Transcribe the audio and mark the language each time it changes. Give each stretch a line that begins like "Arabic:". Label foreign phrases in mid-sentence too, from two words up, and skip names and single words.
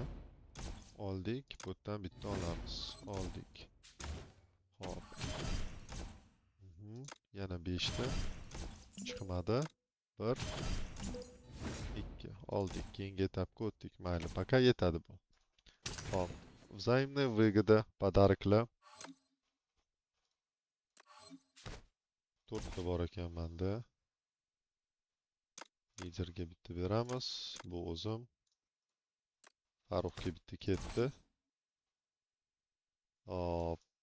Uzbek: Oldik. Bu yerdan bitta olamiz. Oldik. Xo'p. Yana 5 ta. Chiqmadi. 1 2 oldik. Keyingi etapga o'tdik. Mayli, пока yetadi bu. Xo'p.
Russian: Взаимная выгода,
Uzbek: подарокlar. 4 ta bor ekan menda. Liderga bitta beramiz. Bu o'zim. Farruxga bitta ketdi. Hop.